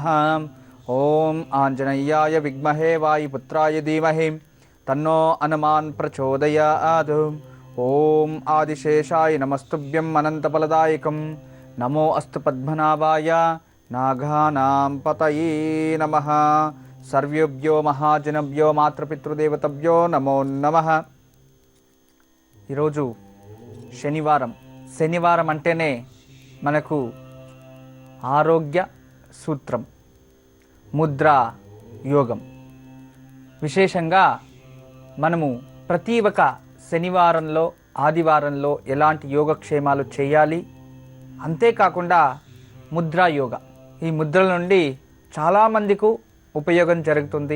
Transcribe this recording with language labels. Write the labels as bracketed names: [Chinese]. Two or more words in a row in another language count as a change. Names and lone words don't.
[Sanskrit] ओम आंजनेयाय विद्महे वायुपुत्राय धीमहि तन्नो हनुमान् प्रचोदयात्। ओम आदिशेषाय नमस्तुभ्यं अनंतफलदायकं नमो अस्तु पद्मनाभाय नागानां पतये नमः। सर्वेभ्यो महाजनभ्यो मातृपितृदेवतभ्यो नमो नमः। [Telugu] ఈరోజు శనివారం అంటేనే మనకు ఆరోగ్య సూత్రం ముద్ర యోగం. విశేషంగా మనము ప్రతి ఒక్క శనివారంలో ఆదివారంలో ఎలాంటి యోగక్షేమాలు చేయాలి, అంతేకాకుండా ముద్రా యోగ, ఈ ముద్రల నుండి చాలామందికి ఉపయోగం జరుగుతుంది.